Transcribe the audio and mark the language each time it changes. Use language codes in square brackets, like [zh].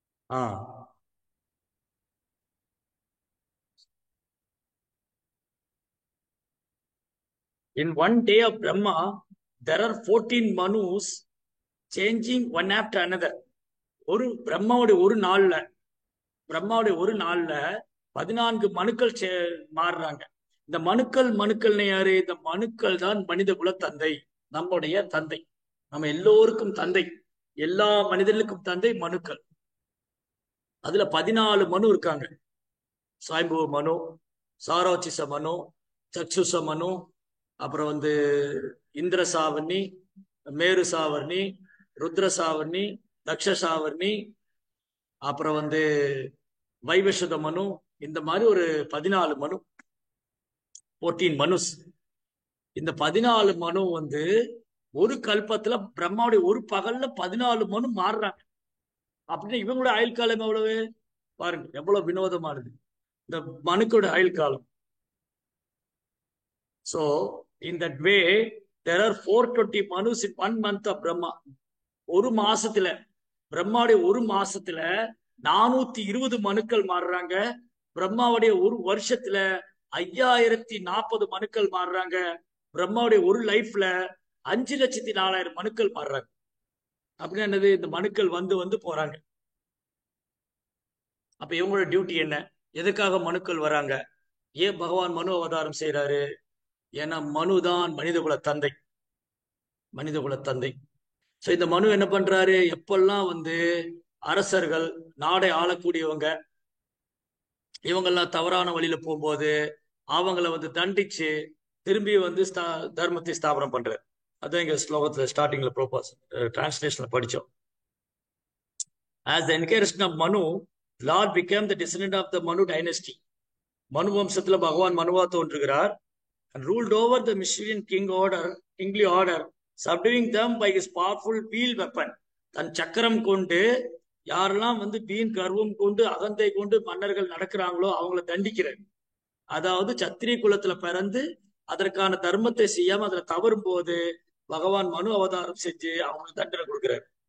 [en] Ah In one day of Brahma, there are 14 Manus changing one after another. [ta] ஒரு பிரம்மாவுடைய ஒரு நாள்ல பிரம்மாவுடைய ஒரு நாள்ல 14 மனுக்கள் மாறுறாங்க. இந்த மனுக்கள்னு யாரு? இந்த மனுக்கள் தான் மனித குல தந்தை, நம்முடைய தந்தை, நம்ம எல்லோருக்கும் தந்தை, எல்லா மனிதர்களுக்கும் தந்தை மனுக்கள். அதுல 14 மனு இருக்காங்க. சாய்பு மனு, சாரோச்சிச மனு, சக்ஷுச மனு, அப்புறம் இந்திர சாவர்ணி, மேரு சாவர்ணி, ருத்ர சாவர்ணி, தக்ஷ சாவர்ணி, அப்புறம் வைவஸ்வத மனு. இந்த மாதிரி ஒரு 14 மனு, 14 மனுஸ். இந்த 14 மனு ஒரு கல்பத்துல பிரம்மாவுடைய ஒரு பகல்ல 14 மனு மாறுறாங்க. அப்படின்னா இவங்களோட ஆயுள் காலம் எவ்வளவு பாருங்க, எவ்வளவு வினோதமானது இந்த மனுக்களோட ஆயுள் காலம். [en] So in that way there are 420 manus in 1 month of Brahma. [ta] ஒரு மாசத்துல, பிரம்மாவுடைய ஒரு மாசத்துல 420 மனுக்கள் மாறுறாங்க. பிரம்மாவுடைய ஒரு வருஷத்துல 5040 மனுக்கள் மாறுறாங்க. பிரம்மாவுடைய ஒரு லைஃப்ல 5,04,000 மனுக்கள் மாறுறாங்க. அப்படின்னா என்னது? இந்த மனுக்கள் வந்து போறாங்க. அப்ப இவங்களோட டியூட்டி என்ன? எதுக்காக மனுக்கள் வராங்க? ஏன் பகவான் மனு அவதாரம் செய்யறாரு? ஏன்னா மனுதான் மனிதகுல தந்தை, மனிதகுல தந்தை. சோ இந்த மனு என்ன பண்றாரு? எப்பெல்லாம் அரசர்கள், நாடை ஆளக்கூடியவங்க, இவங்கெல்லாம் தவறான வழியில போகும்போது அவங்கள தண்டிச்சு திரும்பி தர்மத்தை ஸ்தாபனம் பண்றாரு. அதான் இங்க ஸ்லோகத்துல ஸ்டார்டிங்ல ப்ரோபாஸ் டிரான்ஸ்லேஷன்ல படிச்சோம். [en] As the incarnation of Manu, Lord became the descendant of the Manu dynasty. [ta] மனு வம்சத்துல பகவான் மனுவா தோன்றுகிறார். [en] And ruled over the Mycenaean kingly order, subduing them by his powerful wheel weapon. [ta] தன் சக்கரம் கொண்டு யாரெல்லாம் வீண் கர்வம் கொண்டு அகந்தை கொண்டு மன்னர்கள் நடக்கிறாங்களோ அவங்கள தண்டிக்கிறார். அதாவது சத்திரிய குலத்துல பிறந்து அதற்கான தர்மத்தை செய்யாம அதுல தவறும் போது பகவான் மனு அவதாரம் செஞ்சு அவங்களுக்கு தண்டனை கொடுக்கிறார்.